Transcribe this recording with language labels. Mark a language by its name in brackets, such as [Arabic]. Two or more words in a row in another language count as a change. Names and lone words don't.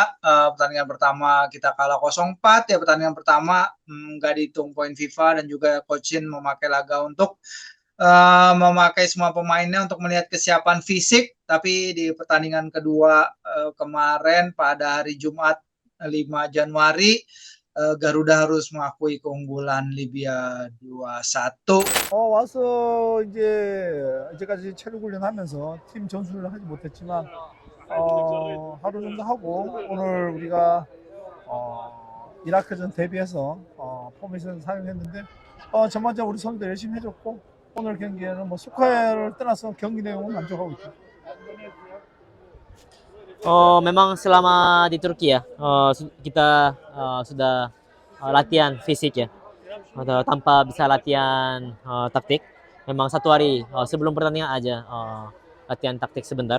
[Indonesian] Pertandingan pertama kita kalah 0-4 ya. Pertandingan pertama nggak dihitung poin FIFA dan juga Coach Shin memakai laga untuk memakai semua pemainnya untuk melihat kesiapan fisik. Tapi di pertandingan kedua kemarin pada hari Jumat 5 Januari, Garuda harus mengakui keunggulan Libya 2-1. [Korean] 와서 이제까지 체력 훈련하면서 팀 전술을 하지 못했지만 하루 정도 하고 오늘 우리가 이라크전 대비해서 포메이션을 사용했는데 전반적으로 우리 선수들 열심히 해줬고 오늘 경기에는 뭐 스코어를 떠나서 경기 내용은 만족하고 있죠. [Indonesian] Oh, memang selama di Turki ya, kita sudah latihan fisik ya, atau tanpa bisa latihan taktik. Memang satu hari sebelum pertandingan aja latihan taktik sebentar.